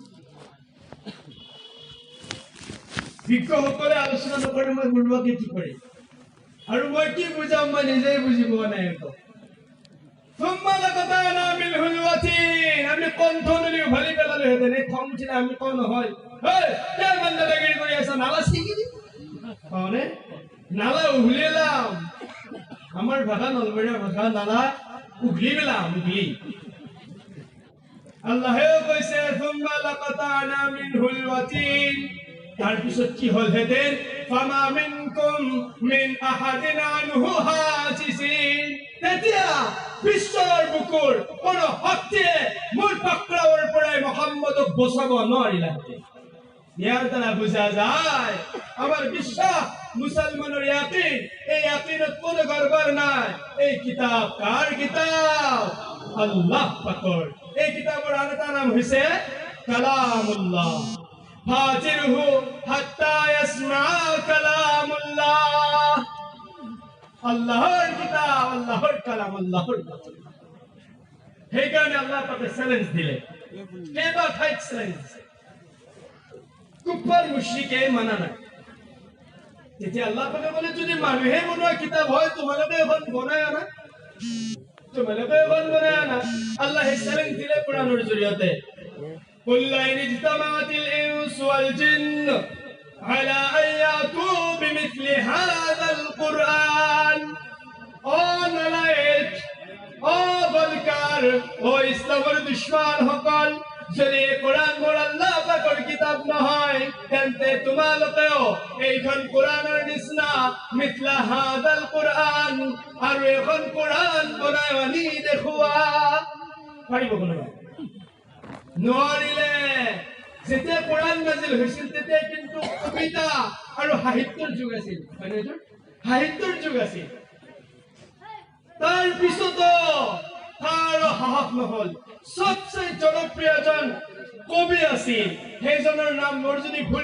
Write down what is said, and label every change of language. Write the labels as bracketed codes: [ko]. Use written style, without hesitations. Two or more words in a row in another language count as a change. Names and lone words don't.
[as] বিজ্ঞসকলে আলোচনা নকৰে মই মূলবাদী কি কৰি আৰু মই কি বুজাম মই নিজেই বুজি পোৱা নাই একো [ar] ثم لقطعنا منه الوتين [as] আমি কণ্ঠনলী উভালি পেলালোহেঁতেন এই খং উঠিলে আমি কওঁ নহয় হেই কেই বান্দাদাগিৰি কৰি আছা নালা ছিগি দি কওঁনে নালা উঘলিলাম আমার ভাষা নলবাৰীয়া ভাষা নালা উঘলি পেলাম উঘলি আল্লাহে কৈছে [ar] ثم لقطعنا منه الوتين [as] তার পিছত কি হলহেঁতেন [ar] فما منكم من أحد عنه حاجزين [as] তেতিয়া বিশ্বৰ বুকুৰ কোনো শক্তিয়ে মূল পাকৰাৱৰ পৰাই মুহাম্মদক বচাব নোৱাৰিলেহেঁতেন ইয়াৰ দ্বাৰা বুজা যায় আমার বিশ্বাস মুসলমানের ইয়াকিন এই ইয়াকিনত কোনো গড়বড় নাই এই কিতাব কার কিতাব আল্লাহ পাকৰ এই কিতাবৰ আন এটা নাম হৈছে কালামুল্লাহ [ar] فأجره حتى يسمع كلام الله [as] আল্লাহৰ কিতাব আল্লাহৰ কালাম আল্লাহৰ কথা সেইকাৰণে আল্লাহ পাকে চ্যালেঞ্জ দিলে কেইবা ঠাইত চ্যালেঞ্জ কুফার মুশরিকে মানা নাই তেতিয়া আল্লাহ পাকে বলে যদি মানুহে বনোৱা কিতাব হয় তোমালোকে এখন বনাই আনা আল্লাহ চ্যালেঞ্জ দিলে কোরআনের জৰিয়তে [ar] قل إن اجتمعت الإنس والجن على أن يأتوا بمثل هذا القرآن [as] ও নালায়েক ও বলকার ও ইসলামের দুশমন সকল যদি কোরআন মোৰ আল্লাহ পাকৰ কিতাব নহয় তেন্তে তোমালোকেও এইখন কোরআনৰ নিচিনা [ar] مثل هذا القرآن [as] আৰু এখন কোরআন বনাই আনি দেখুৱা পাৰিব কোনোবা নোৱাৰিলে যেতিয়া কোৰাণ নাজিল হৈছিল তেতিয়া কিন্তু কবিতা আৰু সাহিত্যৰ যুগ আছিল সাহিত্যৰ যুগ আছিল তাৰ পিছতো তাৰ সাহস নহল সবচেয়ে জনপ্ৰিয় এজন কবি আছিল সেইজনৰ নাম মোৰ যদি ভুল